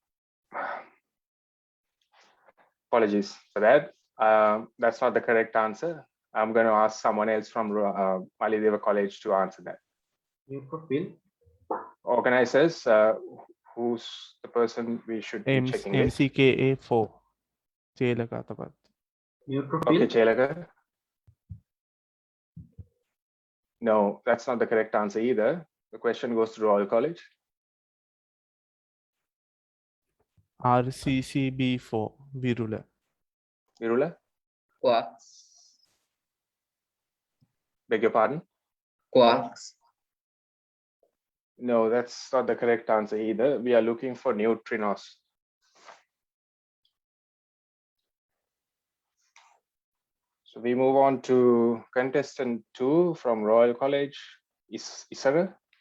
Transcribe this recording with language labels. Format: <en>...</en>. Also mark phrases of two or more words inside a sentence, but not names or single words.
<en>Apologies for that. That's not the correct answer. I'm going to ask someone else from Mahabaduge College to answer that. Neutrophil. Organizers, who's the person we should be checking with? MCKA4. Chelaka tapat. Neutrophil. Okay, Chelaka. No, that's not the correct answer either. The question goes to Royal College. RCCB4. Virula. Virula, Quarks. beg your pardon? Quarks. No, that's not the correct answer either. We are looking for neutrinos. So we move on to contestant 2 from Royal College, Isara.</en>